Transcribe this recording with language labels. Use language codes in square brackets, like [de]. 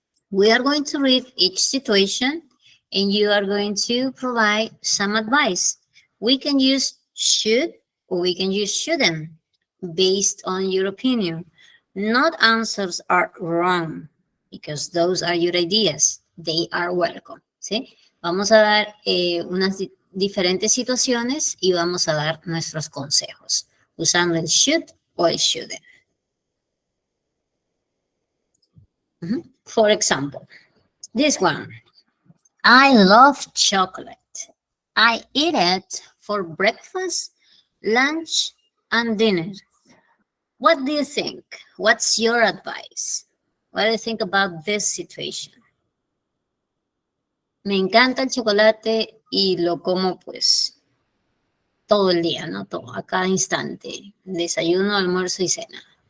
[en] We are going to read each situation and you are going to provide some advice. We can use should or we can use shouldn't based on your opinion. Not answers are wrong because those are your ideas. They are welcome. [es] ¿Sí? Vamos a dar unas diferentes situaciones y vamos a dar nuestros consejos usando el should o el shouldn't. [en] For example, this one. I love chocolate. I eat it for breakfast, lunch, and dinner. What do you think? What's your advice? What do you think about this situation? [es] Me encanta el chocolate y lo como pues todo el día, ¿no? Todo, a cada instante. Desayuno, almuerzo y cena.